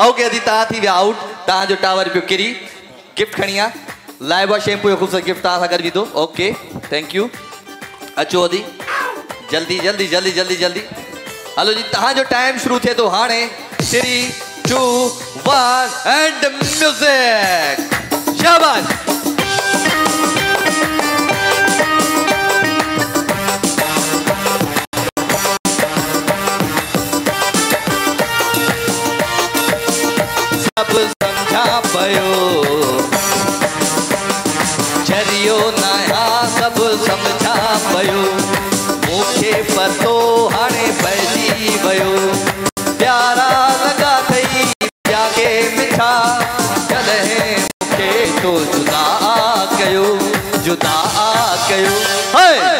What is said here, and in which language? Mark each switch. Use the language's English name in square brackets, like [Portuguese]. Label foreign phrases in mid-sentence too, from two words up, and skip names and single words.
[Sindhi] ओके अदी तव्हां थी विया आउट, तव्हां जो टावर पियो किरी। गिफ्ट खणी आ, लाइबा शैम्पू जो ख़ूबसूरत गिफ्ट तव्हां सां गॾु विधो। [English] okay thank you. [Sindhi] अचो अदी जल्दी जल्दी जल्दी जल्दी जल्दी। हलो जी, तव्हां जो टाइम शुरू थिए थो हाणे। [English] 3 2 1 and music. [Sindhi] शाबाश। सब समझा पयो झरियो नया, सब समझा पयो मूंखे पतो हाणे पइजी वियो। प्यारा लॻा अथई प्याके मिठा, कॾहिं मूंखे तो जुदा कयो जुदा कयो।